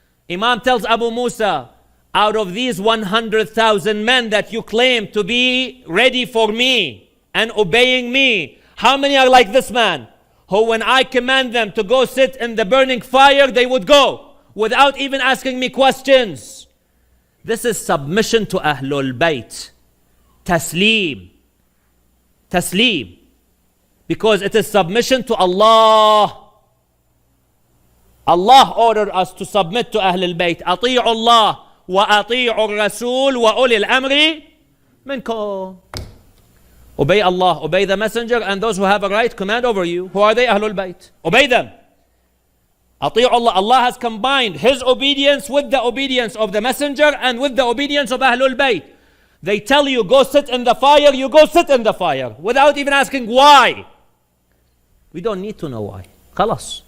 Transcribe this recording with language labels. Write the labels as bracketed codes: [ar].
[en] Imam tells Abu Musa, out of these 100,000 men that you claim to be ready for me and obeying me, how many are like this man, who when I command them to go sit in the burning fire, they would go without even asking me questions? This is submission to Ahlul Bayt. Taslim. Taslim. Because it is submission to Allah. Allah ordered us to submit to Ahlul Bayt. [ar] أطيعوا الله وأطيعوا الرسول وأولي الأمر منكم. [en] Obey Allah, obey the messenger, and those who have a right command over you. Who are they? Ahlul Bayt. Obey them. [ar] أطيعوا [en] Allah. Allah has combined His obedience with the obedience of the messenger and with the obedience of Ahlul Bayt. They tell you, go sit in the fire, you go sit in the fire without even asking why. We don't need to know why. Khalas.